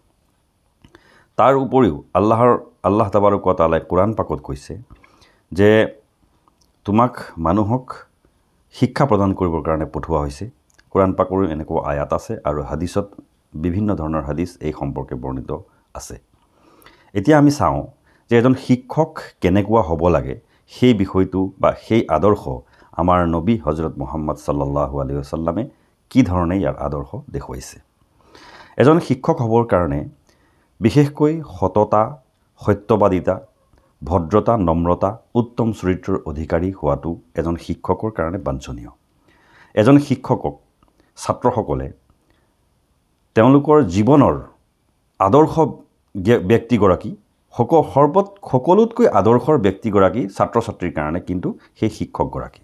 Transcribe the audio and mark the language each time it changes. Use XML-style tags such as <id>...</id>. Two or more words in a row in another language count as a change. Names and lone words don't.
<as>তাৰ উপৰিও</as> <ar>الله تبارك وتعالى</ar> <as>কোৰআন পাকত কৈছে যে তোমাক মানুহক শিক্ষা প্ৰদান কৰিবৰ কাৰণে পঠোৱা হৈছে। কোৰআন পাকৰো এনেকুৱা আয়াত আছে আৰু হাদিছত বিভিন্ন ধৰণৰ হাদিছ এই সম্পৰ্কে বৰ্ণিত আছে। এতিয়া আমি চাওঁ যে এজন শিক্ষক কেনেকুৱা হ'ব লাগে, সেই বিষয়টো বা সেই আদৰ্শ আমাৰ নবী হজৰত মুহাম্মদ</as> <ar>صلى الله عليه وسلم</ar> <as>কি ধৰণে ইয়াৰ আদৰ্শ দেখুৱাইছে। এজন শিক্ষক হ'বৰ কাৰণে বিশেষকৈ সততা, সত্যবাদিতা, ভদ্ৰতা, নম্ৰতা, উত্তম চৰিত্ৰৰ অধিকাৰী হোৱাটো এজন শিক্ষকৰ কাৰণে বাঞ্ছনীয়। এজন শিক্ষকক ছাত্ৰসকলে তেওঁলোকৰ জীৱনৰ আদৰ্শ ব্যক্তিগৰাকী, সকলোতকৈ আদৰ্শৰ ব্যক্তিগৰাকী ছাত্ৰ ছাত্ৰীৰ কাৰণে কিন্তু সেই শিক্ষকগৰাকী।</as>